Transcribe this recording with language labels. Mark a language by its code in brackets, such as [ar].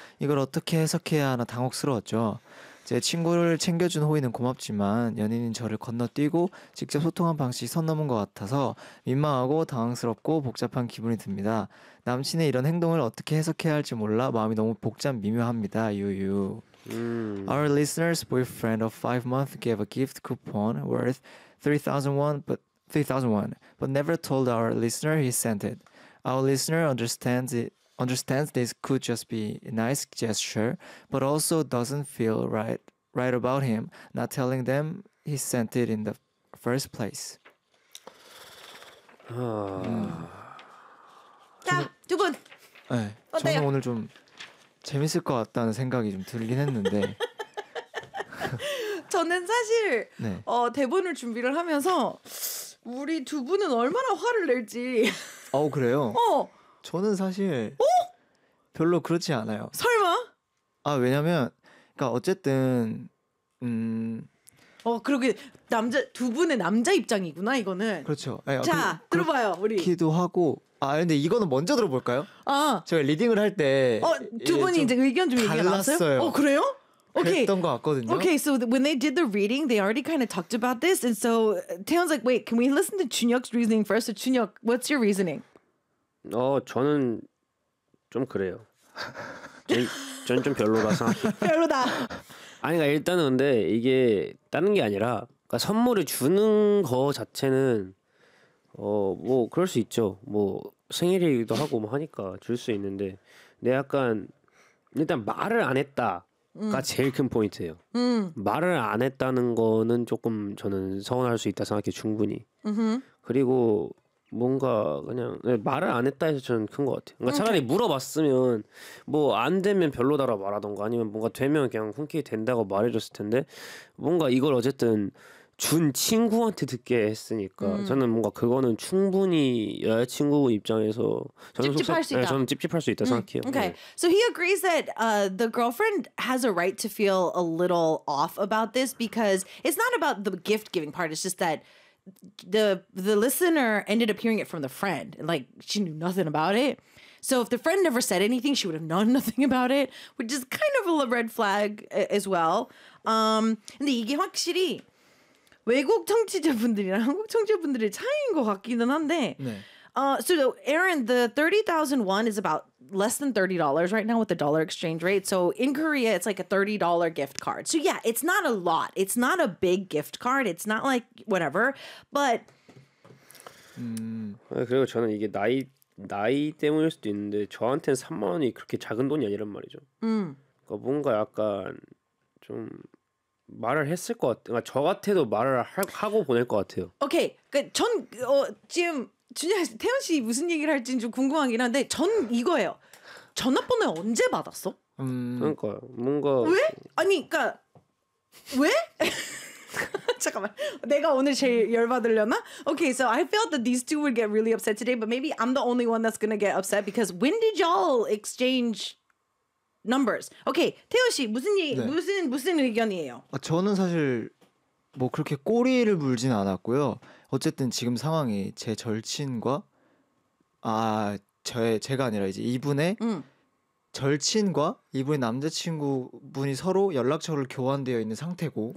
[ko] 이걸 어떻게 해석해야 하나 당혹스러웠죠. 제 친구를 챙겨준 호의는 고맙지만 연인인 저를 건너뛰고 직접 소통한 방식이 선 넘은 것 같아서 민망하고 당황스럽고 복잡한 기분이 듭니다. 남친의 이런 행동을 어떻게 해석해야 할지 몰라 마음이 너무 복잡 미묘합니다. 유유. [en] Our listener's boyfriend of 5 months gave a gift coupon worth 3,000 won, but never told our listener he sent it. Our listener understands this could just be a nice gesture, but also doesn't feel right about him not telling them he sent it in the first place. [ko] 자, 두 분. 저는 오늘 좀 재밌을 것 같다는 생각이 좀 들긴 했는데 저는 사실 네. 대본을 준비를 하면서 우리 두 분은 얼마나 화를 낼지 그래요? 어. 저는 사실 어? 별로 그렇지 않아요. 설마? 왜냐면 그러니까 어쨌든 그러게 남자 두 분의 남자 입장이구나 이거는. 그렇죠. 자, 들어봐요. 우리 기도 하고 근데 이거는 먼저 들어볼까요? 제가 리딩을 할 때 두 분이 이제 의견 좀 얘기가 나왔어요? 그래요? 그랬던 것 같거든요. [en] Okay, so when they did the reading, they already kind of talked about this. And so Taeyeon's like, wait, can we listen to Junhyuk's reasoning first? So Junhyuk, what's your reasoning? [ko] 저는 좀 그래요. 저는 좀 별로라서. 별로다. 아니, 일단은 근데 이게 다른 게 아니라 그러니까 선물을 주는 거 자체는 그럴 수 있죠. 뭐 생일이기도 하고 뭐 하니까 줄 수 있는데 근데 약간 일단 말을 안 했다가 제일 큰 포인트예요. 말을 안 했다는 거는 조금 저는 서운할 수 있다 생각해 충분히. 그리고 뭔가 그냥 말을 안 했다 해서 저는 큰 것 같아요. 그러니까 차라리 물어봤으면 뭐 안 되면 별로다라 말하던가 아니면 뭔가 되면 그냥 흔쾌히 된다고 말해줬을 텐데 뭔가 이걸 어쨌든 준 친구한테 듣게 했으니까 저는 뭔가 그거는 충분히 여자친구 입장에서 저는 찝찝할 수 있다 생각해요. Okay. 네. [en] So he agrees that the girlfriend has a right to feel a little off about this because it's not about the gift giving part. It's just that the listener ended up hearing it from the friend. Like she knew nothing about it. So if the friend never said anything, she would have known nothing about it, which is kind of a red flag as well. [ko] 근데 이게 확실히 외국 청취자분들이랑 한국 청취자분들의 차이인 것 같기는 한데 네. [en] So Aaron, the 30,000 won is about less than $30 right now with the dollar exchange rate. So in Korea, it's like a $30 gift card. So yeah, it's not a lot. It's not a big gift card. It's not like whatever, but. [ko] 그리고 저는 이게 나이 때문일 수도 있는데 저한테는 3만 원이 그렇게 작은 돈이 아니란 말이죠. 뭔가 약간 좀 말을 했을 것 같아요. 그러니까 저 같아도 말을 하고 보낼 것 같아요. 오케이. 그러니까 지금 준현 씨, 태현 씨 무슨 얘기를 할지 좀 궁금하긴 한데 전 이거예요. 전화번호 언제 받았어? 그러니까 뭔가 왜? 아니 그러니까 왜? 잠깐만. 내가 오늘 제일 열받으려나? [en] Okay, so I felt that these two would get really upset today, but maybe I'm the only one that's gonna get upset because when did y'all exchange numbers? [ko] Okay, 태현 씨 무슨 얘기, 네. 무슨 의견이에요? 아, 저는 사실 뭐 그렇게 꼬리를 물진 않았고요. 어쨌든 지금 상황이 제 절친과 아 제가 아니라 이제 이분의 절친과 이분의 남자친구분이 서로 연락처를 교환되어 있는 상태고.